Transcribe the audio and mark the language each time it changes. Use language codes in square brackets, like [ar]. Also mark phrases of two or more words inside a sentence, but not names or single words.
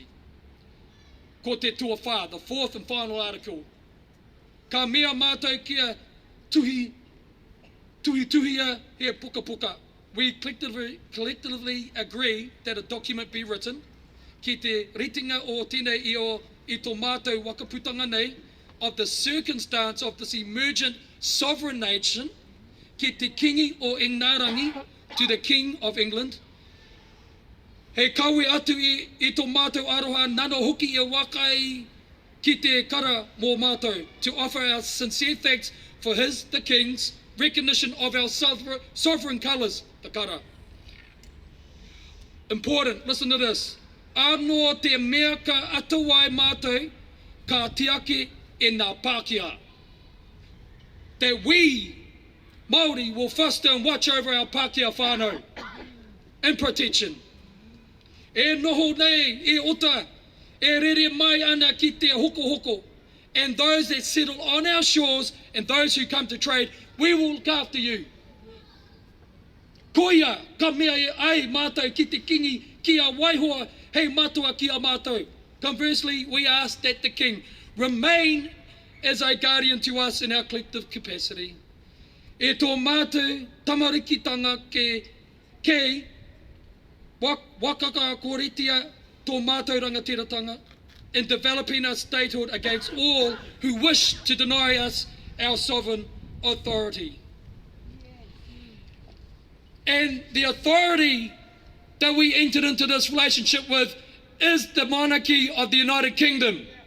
[mi] Ko te tuawha, [en] the fourth and final article. [mi] Ka mea mātou kia tuhia he puka. [en] We collectively agree that a document be written [mi] ki te ritinga o tēnei i tō mātou wakaputanga nei [en] of the circumstance of this emergent sovereign nation [mi] ki te kingi o Engnarangi [en] to the King of England. [mi] He kawe atu i tō mātou aroha nano hoki e wakai ki te kara mō mātou, [en] to offer our sincere thanks for his, the King's, recognition of our sovereign colours, the kara. Important, listen to this. [mi] Anō te mea ka atawai mātou, ka tiake e ngā Pākehā. [en] That we, Māori, will foster and watch over our [mi] Pākehā whānau [en] in protection. [mi] E noho nei, e ota, e rere mai ana ki te hoko, [en] and those that settle on our shores and those who come to trade We will look after you. [mi] Koia, ka mea e ai mātou ki te kingi ki a waihoa hei matua ki a mātou. [en] Conversely, we ask that the King remain as a guardian to us in our collective capacity. [mi] E tō mātou tamarikitanga kei wakaka kōritia tō mātou rangatiratanga [en] in developing our statehood against all who wish to deny us our sovereign authority. And the authority that we entered into this relationship with is the monarchy of the United Kingdom.